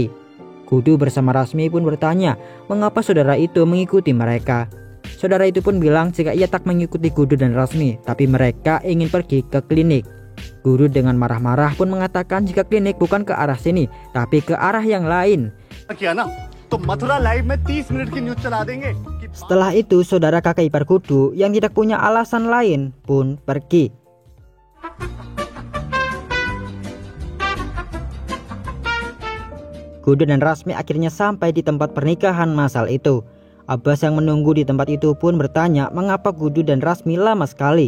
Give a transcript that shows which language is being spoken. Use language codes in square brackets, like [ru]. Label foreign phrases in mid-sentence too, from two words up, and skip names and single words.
[id] Kudu bersama Rasmi pun bertanya mengapa saudara itu mengikuti mereka. Saudara itu pun bilang jika ia tak mengikuti Kudu dan Rasmi, tapi mereka ingin pergi ke klinik. Kudu dengan marah-marah pun mengatakan jika klinik bukan ke arah sini, tapi ke arah yang lain. [hi] किया ना तो मथुरा लाइव में 30 मिनट की न्यूज चला देंगे। [id] Setelah itu saudara kakak ipar Kudu yang tidak punya alasan lain pun pergi. Kudu dan Rasmi akhirnya sampai di tempat pernikahan masal itu. Abbas yang menunggu di tempat itu pun bertanya mengapa Kudu dan Rasmi lama sekali.